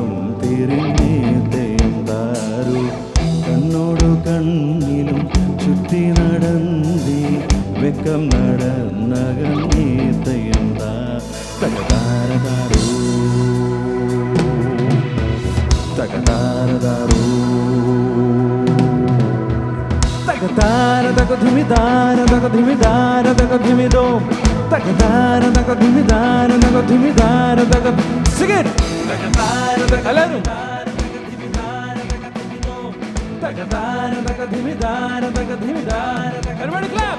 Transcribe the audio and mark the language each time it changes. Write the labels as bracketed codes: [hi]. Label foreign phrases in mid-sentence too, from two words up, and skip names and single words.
[ml] തിരിഞ്ഞേ തെയ്യം താരോ കണ്ണോടു കണ്ണിലും ചുറ്റി നടന്നി വെക്കം നടന്നകന്നേ തെയ്യം തകതാര താരോ തകതാര താരോ tara taka dhimi tara taka dhimi tara taka dhimi dom taka tara taka dhimi tara taka dhimi tara taka [en] sing it taka tara taka [ml] എല്ലാവരും taka tara taka dhimi tara taka dhimi tara taka [en] everybody clap